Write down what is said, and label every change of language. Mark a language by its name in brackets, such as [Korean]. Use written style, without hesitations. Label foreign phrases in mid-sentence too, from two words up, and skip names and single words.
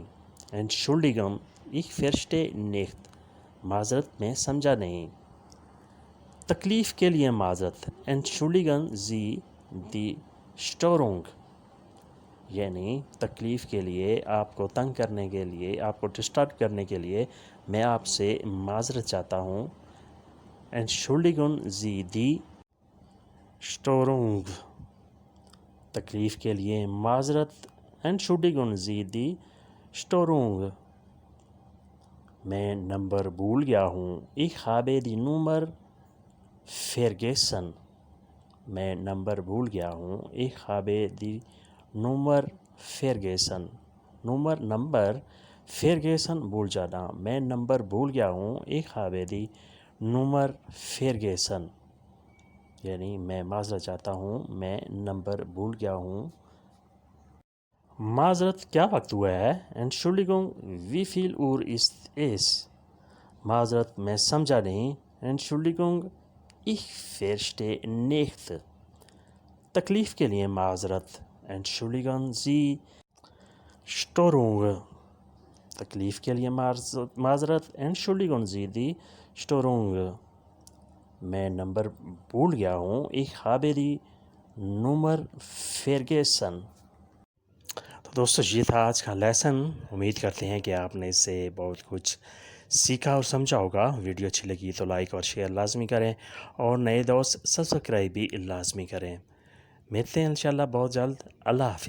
[German] Entschuldigung ich verstehe nicht، [Urdu] معذرت میں سمجھا نہیں۔ تکلیف کے لیے معذرت، [German] Entschuldigen Sie die Störung۔ [Urdu] یعنی تکلیف کے لیے، آپ کو تنگ کرنے کے لیے، آپ کو ڈسٹرب کرنے کے لیے میں آپ سے معذرت چاہتا ہوں، [German] Entschuldigen Sie die Störung۔ [Urdu] تکلیف کے لیے معذرت، [German] Entschuldigen Sie die Störung۔ [Urdu] میں نمبر بھول گیا ہوں، [German] ich habe die Nummer vergessen۔ [Urdu] میں نمبر بھول گیا ہوں، [German] ich habe die Nummer vergessen۔ [Urdu] نمبر vergessen بھول جانا، میں نمبر بھول گیا ہوں، [German] ich habe die Nummer vergessen۔ [Urdu] یعنی میں معذرت چاہتا ہوں، میں نمبر بھول گیا ہوں۔ معذرت کیا وقت ہوا ہے؟ [German] Entschuldigung, wie viel Uhr ist es؟ [Urdu] معذرت میں سمجھا نہیں۔ [German] Entschuldigung, ich verstehe nicht۔ [Urdu] تکلیف کے لیے معذرت۔ [German] Entschuldigen Sie Störung۔ [Urdu] تکلیف کے لیے معذرت۔ [German] Entschuldigen Sie die Störung۔ [Urdu] میں نمبر بھول گیا ہوں۔ [German] Ich habe die Nummer vergessen۔ [Urdu] تو دوستو یہ تھا آج کا لیسن۔ امید کرتے ہیں کہ آپ نے اس سے بہت کچھ سیکھا اور سمجھا ہوگا۔ ویڈیو اچھی لگی تو لائک اور شیئر لازمی کریں، اور نئے دوست سبسکرائب بھی لازمی کریں۔ ملتے ہیں انشاءاللہ بہت جلد۔